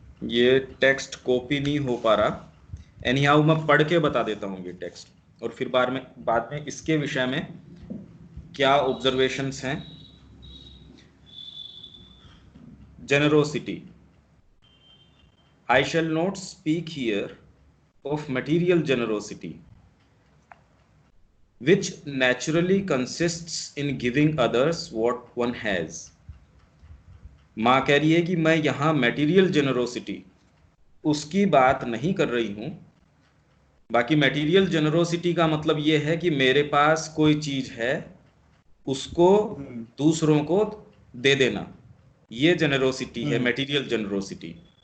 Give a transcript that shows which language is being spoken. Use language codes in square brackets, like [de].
[hi] ये text copy नहीं हो पा रहा, एनी हाउ मैं पढ़ के बता देता हूँ ये टेक्स्ट, और फिर बाद में इसके विषय में क्या ऑब्जर्वेशंस हैं। [en] Generosity, I shall not speak here of material generosity, which naturally consists in giving others what one has. [hi] माँ कह रही है कि मैं यहाँ मटेरियल जेनरोसिटी उसकी बात नहीं कर रही हूँ। बाकी मटेरियल जेनरोसिटी का मतलब ये है कि मेरे पास कोई चीज है, उसको दूसरों को दे देना, ये जेनरोसिटी है, मटेरियल जेनरोसिटी।